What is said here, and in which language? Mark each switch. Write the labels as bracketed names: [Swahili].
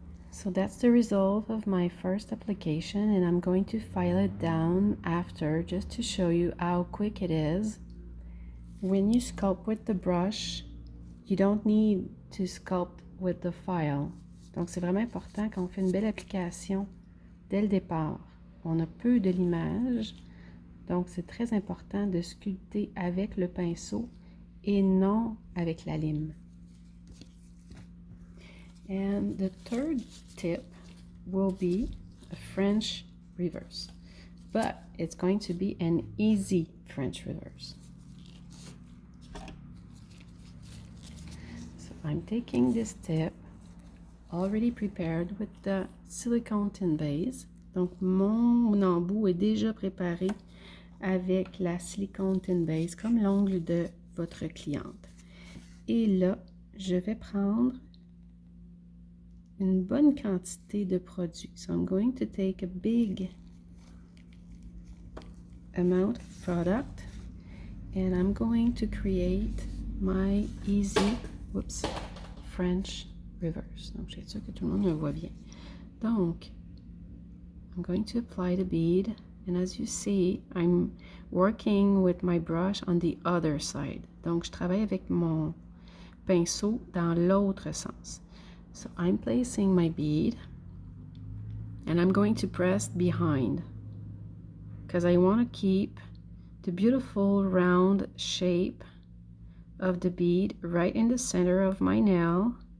[English] So that's the result of my first application, and I'm going to file it down after just to show you how quick it is. When you sculpt with the brush, you don't need to sculpt with the file. [French] Donc c'est vraiment important quand on fait une belle application dès le départ. On a peu de l'image. Donc, c'est très important de sculpter avec le pinceau et non avec la lime. [English] And the third tip will be a French reverse. But it's going to be an easy French reverse. So I'm taking this tip already prepared with the silicone tin base. [French] Donc, mon embout est déjà préparé avec la silicone tin base comme l'ongle de votre cliente. Et là, je vais prendre une bonne quantité de produit. [English] So I'm going to take a big amount of product and I'm going to create my easy, French reverse. [French] Donc, je suis sûre que tout le monde me voit bien. [English] Donc, I'm going to apply the bead. And as you see, I'm working with my brush on the other side. [French] Donc, je travaille avec mon pinceau dans l'autre sens. [English] So, I'm placing my bead and I'm going to press behind because I want to keep the beautiful round shape of the bead right in the center of my nail.